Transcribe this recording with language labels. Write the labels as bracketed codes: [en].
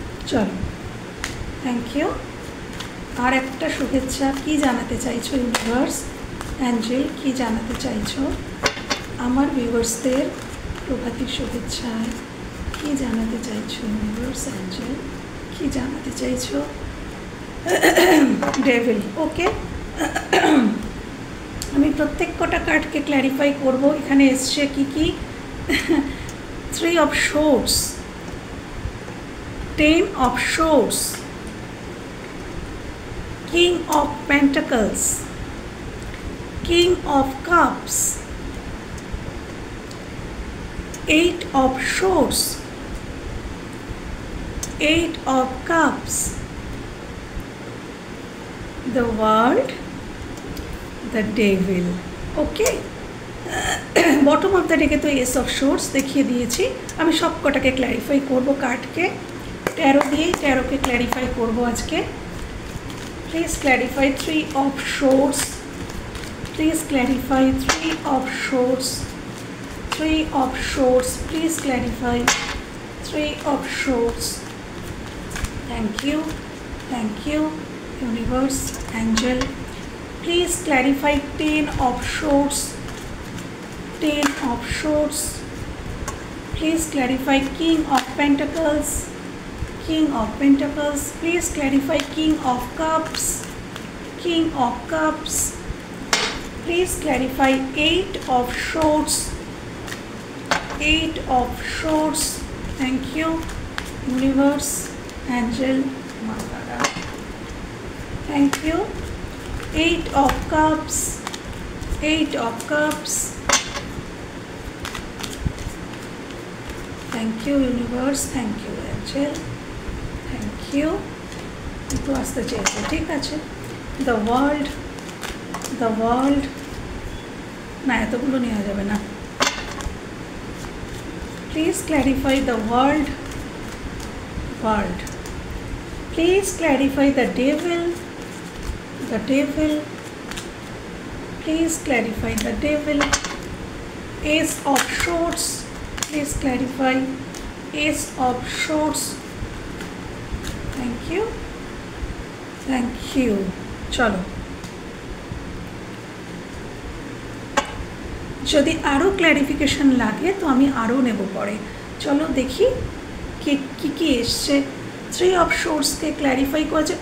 [bn] চলো, [en] Thank you. [bn] আর একটা শুভেচ্ছা কি জানাতে চাইছো ইউনিভার্স, অ্যাঞ্জেল কি জানাতে চাইছো আমার ভিউয়ার্সদের প্রভাতী শুভেচ্ছায়, কি জানাতে চাইছো ইউনিভার্স, অ্যাঞ্জেল কি জানাতে চাইছো? [en] Devil, okay. [bn] আমি প্রত্যেক কটা কার্ডকে ক্ল্যারিফাই করব। এখানে এসছে কি কি? [en] 3 of Swords, 10 of Swords, King of Pentacles, King of Cups, 8 of Swords, 8 of Cups, the World, the Devil. Okay, bottom of the ডেকে তো ace of swords [bn] দেখিয়ে দিয়েছি। আমি সব কটাকে ক্ল্যারিফাই করব কার্ডকে, 13 দিয়েই 13কে ক্ল্যারিফাই করব আজকে। [en] Please clarify 3 of Swords, please clarify 3 of Swords, 3 of Swords, please clarify 3 of Swords. Thank you, thank you universe, angel. Please clarify 10 of Swords, 10 of Swords. Please clarify King of Pentacles, King of Pentacles. Please clarify King of Cups, King of Cups. Please clarify 8 of Swords, 8 of Swords. Thank you, Universe, Angel, Mother. Thank you. 8 of Cups, 8 of Cups. Thank you Universe, thank you Angel, thank you. [bn] একটু আসতে চেয়েছে, ঠিক আছে। The World, the World, না এতগুলো নেওয়া যাবে না। [en] Please clarify the World, World. Please clarify the Devil, the Devil. Please clarify the Devil. Ace of Swords. Please clarify Ace of Swords. Thank you, thank you. [bn] চলো, যদি আরও clarification লাগে তো আমি আরও নেব পরে। চলো দেখি কি কি এসছে। 3 of Swordsকে ক্ল্যারিফাই করেছে।